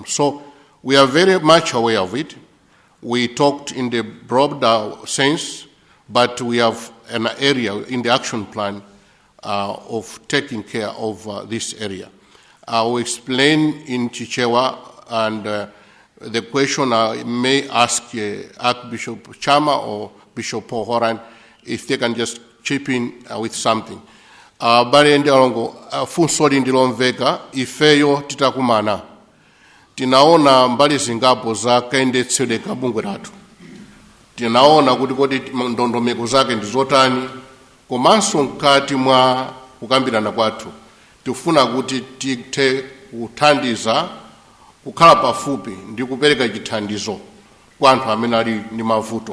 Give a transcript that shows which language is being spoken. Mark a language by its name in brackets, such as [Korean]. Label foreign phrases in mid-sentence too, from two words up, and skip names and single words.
[English] So we are very much aware of it. We talked in the broader sense, but we have an area in the action plan of taking care of this area. I will explain in Chichewa, and the question I may ask Archbishop Chama or Bishop Paul Horan if they can just chip in with something. [Nyanja] Bale ndalongo funsoli ndilomveka ifeyo titakumana tinaona mbali zingapo za kaendetsedwe ka bungwe lathu, tinaona kuti kodi ndondomeko zake ndizotani, komanso mkati mwa kukambirana kwathu tifuna kuti tithe kuthandiza kukhala pafupi ndi kupereka chithandizo kwa anthu amene ali ndi mavuto.